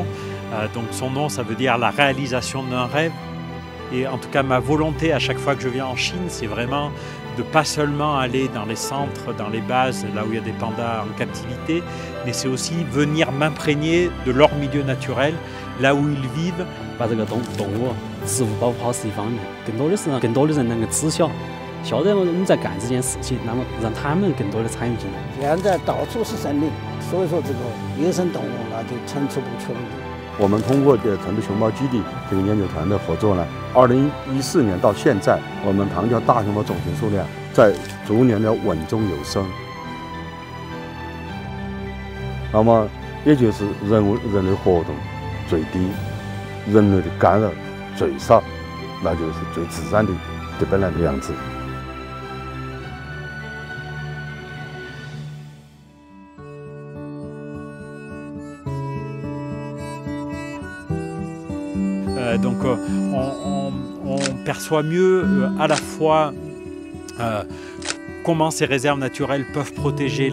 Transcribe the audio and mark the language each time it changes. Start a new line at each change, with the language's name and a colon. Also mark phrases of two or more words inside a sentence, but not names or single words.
French: Donc son nom, ça veut dire la réalisation d'un rêve. Et en tout cas, ma volonté à chaque fois que je viens en Chine, c'est vraiment de pas seulement aller dans les centres, dans les bases, là où il y a des pandas en captivité, mais c'est aussi venir m'imprégner de leur milieu naturel, là où ils vivent.
Chinese: 把这个动物植物保护好是一方面，更多的人能够知晓我们在干这件事情，那么让他们更多的参与进来。现在到处是森林，所以说这个野生动物那就层出不穷的。我们通过成都熊猫基地这个研究团的合作呢，2014年到现在，我们庞郊大熊猫种群数量在逐年的稳中有升。那么也就是人类活动最低，人类的干扰最少，那就是最自然的本来的样子。
French: Donc on perçoit mieux à la fois comment ces réserves naturelles peuvent protéger